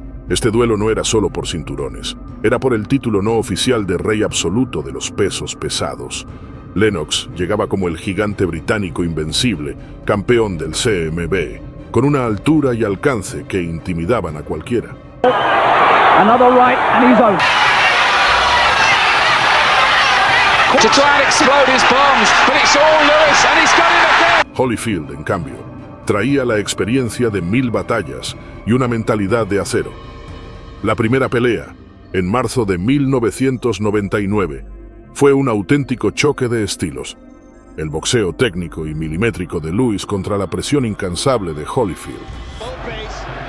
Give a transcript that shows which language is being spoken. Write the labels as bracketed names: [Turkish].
[Spanish] Este duelo no era solo por cinturones, era por el título no oficial de rey absoluto de los pesos pesados. Lennox llegaba como el gigante británico invencible, campeón del CMB, con una altura y alcance que intimidaban a cualquiera. [English] Another right and he's out. To try and explode his bombs, but it's all Lewis and he's got it again. [Spanish] Holyfield, en cambio, traía la experiencia de 1000 batallas y una mentalidad de acero. La primera pelea, en marzo de 1999, fue un auténtico choque de estilos. El boxeo técnico y milimétrico de Lewis contra la presión incansable de Holyfield.